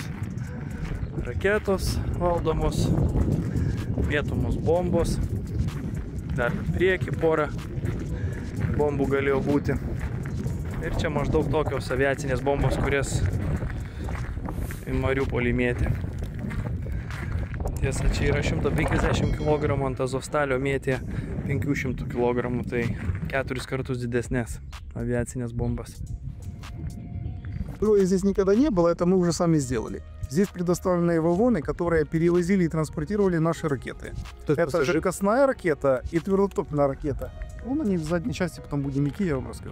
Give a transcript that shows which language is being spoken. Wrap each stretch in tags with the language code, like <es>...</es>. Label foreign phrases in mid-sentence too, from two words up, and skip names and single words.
<lt>Raketos valdomos, mėtomos bombos, dar prieki porą bombų galėjo būti. Ir čia maždaug tokios aviacinės bombos, kurias į Mariupolį mėtė. Tiesa, čia yra 150 kg, ant Azovstalio mėtė 500 kg, tai 4 kartus didesnės</lt> <ru>авиационных бомбас. Здесь никогда не было, это мы уже сами сделали. Здесь предоставлены вагоны, которые перевозили и транспортировали наши ракеты. Это жидкостная ракета и твердотопливная ракета. Вон они в задней части, потом будем идти, я вам расскажу.</ru>